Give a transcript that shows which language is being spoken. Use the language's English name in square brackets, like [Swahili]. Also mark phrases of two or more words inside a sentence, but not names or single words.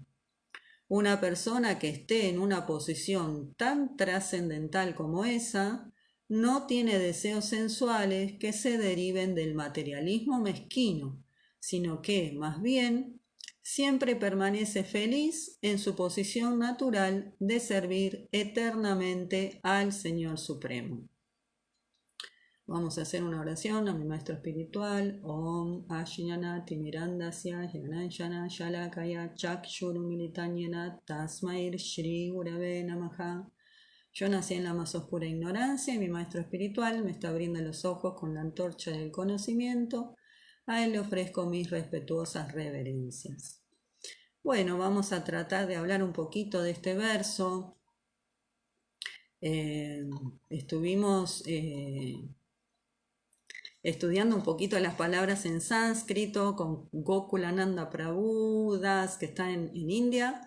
[Spanish] Una persona que esté en una posición tan trascendental como esa, no tiene deseos sensuales que se deriven del materialismo mezquino, sino que, más bien, siempre permanece feliz en su posición natural de servir eternamente al Señor Supremo. Vamos a hacer una oración a mi maestro espiritual. [Sanskrit] Om Ashinana Timirandasya Yananshana Shalakaya Chakshurumilitanyena Tasmair Shri Gurave Namaha. [Spanish] Yo nací en la más oscura ignorancia y mi maestro espiritual me está abriendo los ojos con la antorcha del conocimiento. A él le ofrezco mis respetuosas reverencias. Bueno, vamos a tratar de hablar un poquito de este verso. Estuvimos estudiando un poquito las palabras en sánscrito con Gokulananda Prabhu Das, que está en India.